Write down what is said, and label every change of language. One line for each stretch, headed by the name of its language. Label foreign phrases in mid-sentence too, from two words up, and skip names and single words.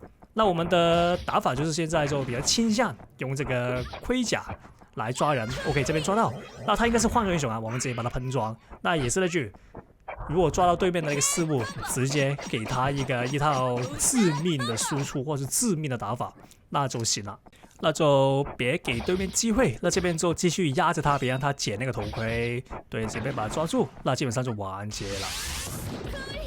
Chinese: 那我們的打法就是現在就比較傾向用這個盔甲來抓人。OK， 這邊抓到，那他應該是換個英雄啊，我們直接把他噴裝。那也是那句， 如果抓到對面的那個事物，直接給他一套致命的輸出或是致命的打法，那就行了。那就別給對面機會，那這邊就繼續壓着他，別讓他撿那個頭盔。對，準備把他抓住，那基本上就完結了。